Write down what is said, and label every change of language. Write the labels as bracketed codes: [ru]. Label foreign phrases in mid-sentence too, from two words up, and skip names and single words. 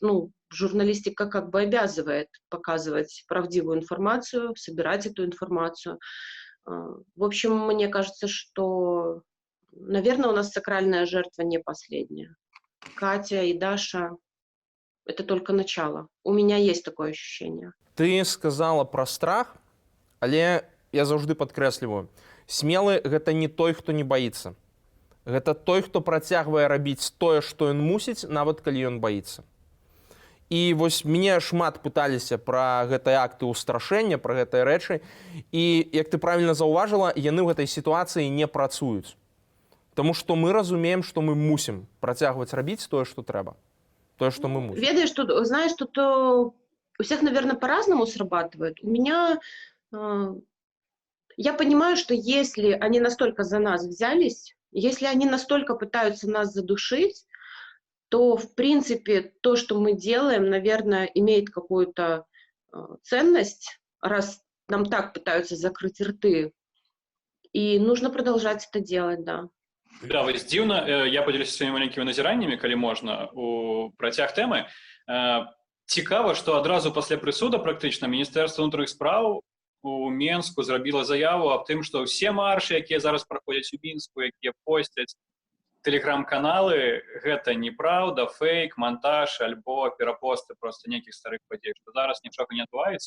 [ru] Ну, журналистика как бы обязывает показывать правдивую информацию, собирать эту информацию. В общем, мне кажется, что, наверное, у нас сакральная жертва не последняя. Катя и Даша — это только начало. У меня есть такое ощущение. Ты сказала про страх, [be] але я заўжды падкрэсліваю. Смелы — гэта не той, хто не баіцца. Гэта той, хто працягвае рабіць тое, што ён мусіць, нават калі ён баіцца. І вось мяне шмат пыталіся пра гэтыя акты ўстрашэння, пра гэтыя рэчы. І, як ты правільна заўважыла, яны ў гэтай сітуацыі не працуюць. Таму што мы разумеем, што мы мусім працягваць рабіць тое, што трэба. Тое, што мы мусім. Ведаешь, тут, [ru] знаешь, тут у всех, наверное, по-разному срабатывает. У меня, я понимаю, что если они настолько за нас взялись, если они настолько пытаются нас задушить, то, в принципе, то, что мы делаем, наверное, имеет какую-то ценность, раз нам так пытаются закрыть рты. И нужно продолжать это делать, да. [be] Да, вось дзіўна, я падзелюся сваімі маленькімі назіраннямі, калі можна, у працяг тэмы. Цікава, што адразу пасля прысуда практычна Міністэрства ўнутраных спраў у Менску зрабіла заяву аб тым, што ўсе маршы, якія зараз праходзяць у Мінску, якія посцяць тэлеграм-каналы, гэта неправда, фейк, монтаж альбо перапосты проста нейкіх старых падзей, што зараз нічога не адбываецца.